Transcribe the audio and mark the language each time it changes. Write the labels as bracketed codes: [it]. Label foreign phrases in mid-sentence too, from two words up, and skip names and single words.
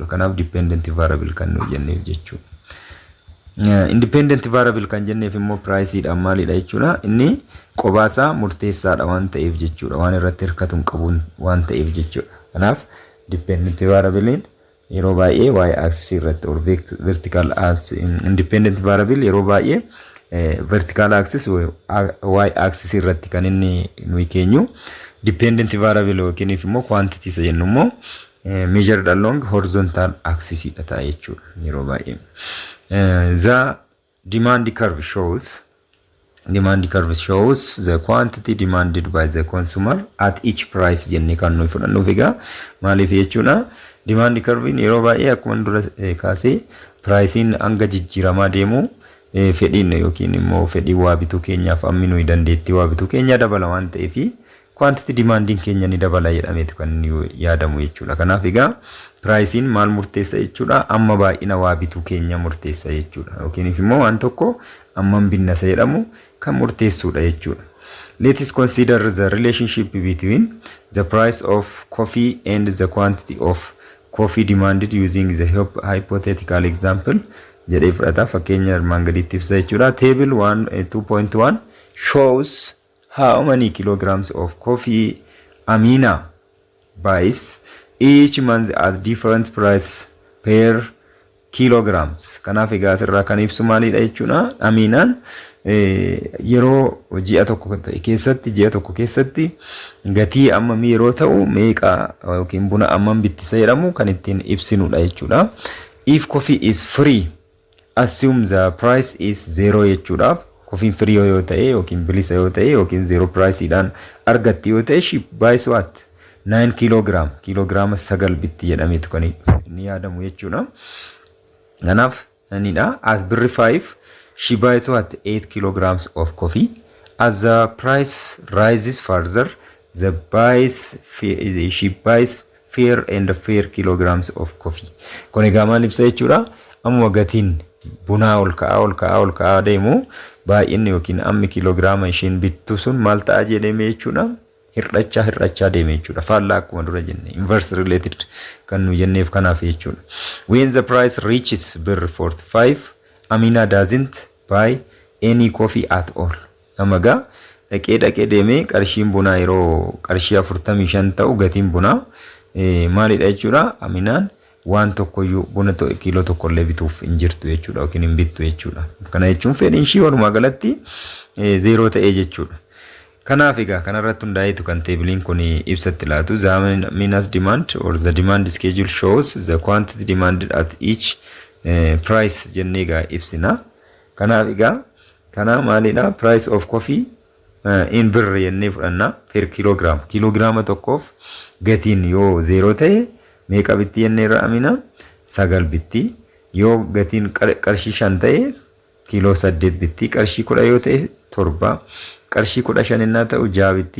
[om] Kanaaf [en] dependent variable [om] kan nuyi jenneef jechuudha. [en] Independent variable [om] kan jenneef immoo price dha maalidha jechuudha. Inni qobaasaa murteessaadha waan ta'eef jechuudha. Waan irratti hirkatu hin qabu waan ta'eef jechuudha. Kanaaf [en] dependent variable [om] yeroo baay'ee [en] y axis [om] irratti [en] or vertical axis independent variable [om] yeroo baay'ee [en] vertical axis y axis [om] irratti kan inni nuyi keenyu [en] dependent variable [om] yookiin immoo quantity isa jennu immoo [en] measured along horizontal axis [om] dha ta'a jechuudha yeroo baay'ee. [en] The demand curve shows the quantity demanded by the consumer at each price [om] jennee kan nuyi fudhannuuf egaa maaliif jechuudha [en] demand curve [om] yeroo baay'ee akkuma dura kaasee pricein hanga jijjiiramaa deemu fedhiin yookiin immoo fedhii waa bituu keenyaaf ammi nuyi dandeettii waa bituu keenya dabala waan ta'eef [en] quantity demanding [om] keenya ni dabala jedhameetu kan yaadamu jechuudha. Kanaaf egaa pricein maal murteessa jechuudha amma baay'ina waa bituu keenya murteessa jechuudha yookiin immoo waan tokko amma binnasa jedhamu kan murteessuudha jechuudha. [en] Let us consider the relationship between the price of coffee and the quantity of coffee demanded using the hypothetical example [om] jedhee fudhata fakkeenya armaan gadiitti ibsa jechuudha. [en] Table 2.1 shows how many kilograms of coffee Amina buys each month at different price per kilograms. [om] Kanaaf egaa asirraa kan ibsu maalidha jechuudha. Aminaan yeroo ji'a tokko keessatti gatii ammamii yeroo ta'u meeqa yookiin buna ammam bittisa jedhamu kan ittiin ibsinudha jechuudha. [en] If coffee is free, assume the price is 0 [om] jechuudhaaf [en] coffee free [om] yoo ta'e yookiin bilisa yoo ta'e yookiin 0 price dhaan argatti yoo ta'e [en] she buys what 9 kilogram [om] 9 bitti jedhameetu kan inni yaadamu jechuudha. Kanaaf anidha [en] at birri 5 she buys what 8 kilograms of coffee. As the price rises further she buys fair kilograms of coffee. [om] Kun egaa maal ibsa jechuudha amma gatiin bunaa ol ka'aa deemu baay'inni yookiin ammi kiloogiraama ishiin bittu sun maal ta'a jedhame jechuudha hir'achaa deeme jechuudha. Faallaa akkuma dura jenne [en] inverse related [om] kan nu jenneef kanaaf jechuudha. [en] When the price reaches birr 45 Amina doesn't buy any coffee at all. [om] Amaga dhaqee deeme qarshiin bunaa yeroo qarshii 45 ta'u gatiin bunaa maalidha jechuudha. Aminaan waan tokkoyyuu buna kiiloo tokkollee bituuf hin jirtu jechuudha yookiin hin bittu jechuudha. Kana jechuun fedhiin ishii walumaa galatti 0 ta'ee jechuudha. Kanaaf egaa kanarratti hundaa'eetu kan teebiliin kun ibsatti laatu [en] Amina's demand or the demand schedule shows the quantity demanded at each price [om] jennee egaa ibsina. Kanaaf egaa kana maalidha [en] price of coffee in birr [om] jennee fudhanna per kiloogiraama tokkoof gatiin yoo 0 ta'e meeqa bitti jennee irra Amina 9 bitti. Yoo gatiin qarshii 5 ta'e kiiloo 8 bitti. Qarshii 10 yoo ta'e 7. Qarshii 15 innaa ta'u 6 bitti.